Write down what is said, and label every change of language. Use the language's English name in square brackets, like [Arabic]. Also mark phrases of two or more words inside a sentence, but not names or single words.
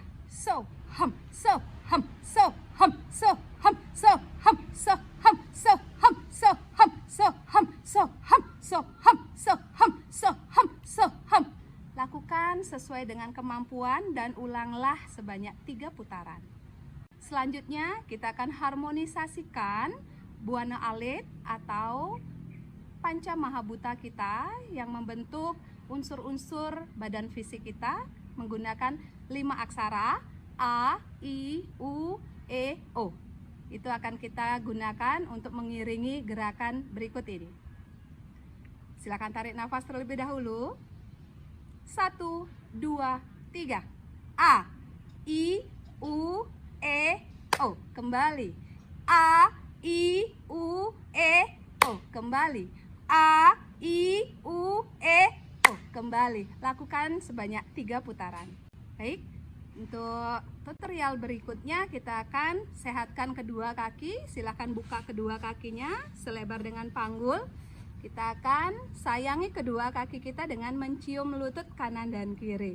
[Sanskrit] Soham, soham, soham, soham, soham, soham, soham, soham, soham, soham, soham, soham, soham, soham. [Indonesian] Lakukan sesuai dengan kemampuan dan ulanglah sebanyak 3 putaran. Selanjutnya kita akan harmonisasikan buana alit atau [Sanskrit] panca mahabhuta [Indonesian] kita yang membentuk unsur-unsur badan fisik kita menggunakan 5 aksara A, I, U, E, O. Itu akan kita gunakan untuk mengiringi gerakan berikut ini. Silakan tarik nafas terlebih dahulu. 1, 2, 3. A, I, U, E, O. Kembali. A, I, U, E, O. Kembali. A, I, U, E, O. Kembali. Lakukan sebanyak 3 putaran. Baik, untuk tutorial berikutnya kita akan sehatkan kedua kaki. Silahkan buka kedua kakinya selebar dengan panggul. Kita akan sayangi kedua kaki kita dengan mencium lutut kanan dan kiri.